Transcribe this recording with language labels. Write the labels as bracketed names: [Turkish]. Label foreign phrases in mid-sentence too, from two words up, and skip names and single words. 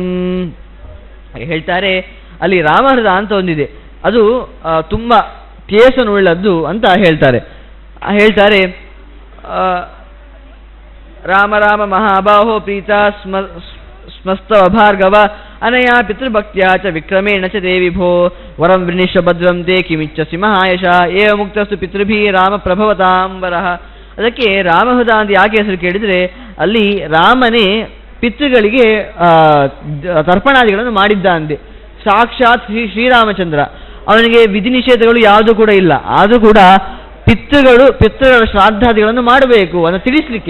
[Kannada] ಹೇಳ್ತಾರೆ ಅಲ್ಲಿ ರಾಮಹೃದ ಅಂತ ಒಂದಿದೆ, ಅದು ತುಂಬ ತೇಜಸ್ಸನ್ನುಳ್ಳದ್ದು ಅಂತ ಹೇಳ್ತಾರೆ. [Sanskrit] ರಾಮ ರಾಮ ಮಹಾಬಾಹೋ ಪ್ರೀತ ಸ್ಮಸ್ತವ ಭಾರ್ಗವ ಅನಯಾ ಪಿತೃಭಕ್ತ್ಯ ಚ ವಿಕ್ರಮೇಣ ಚ ದೇವಿಭೋ ವರಂ ವೃಣಿಶ್ವ ಭದ್ರಂ ತೇ ಕಿಮಿಚ್ಛಸಿ ಮಹಾಯಶ ಏವ ಮುಕ್ತಸ್ತು ಪಿತೃಭಿ ರಾಮ ಪ್ರಭವತಾಂಬರಃ. [Kannada] ಅದಕ್ಕೆ ರಾಮಹೃದ ಅಂತ ಯಾಕೆ ಹೆಸರು ಕೇಳಿದರೆ ಅಲ್ಲಿ ರಾಮನೇ ಪಿತೃಗಳಿಗೆ ತರ್ಪಣಾದಿಗಳನ್ನು ಮಾಡಿದ್ದ ಅಂದೆ. ಸಾಕ್ಷಾತ್ ಶ್ರೀರಾಮಚಂದ್ರ, ಅವನಿಗೆ ವಿಧಿ ನಿಷೇಧಗಳು ಯಾವುದೂ ಕೂಡ ಇಲ್ಲ. ಆದರೂ ಕೂಡ ಪಿತೃಗಳ ಶ್ರಾದ್ದಾದಿಗಳನ್ನು ಮಾಡಬೇಕು ಅಂತ ತಿಳಿಸ್ಲಿಕ್ಕೆ.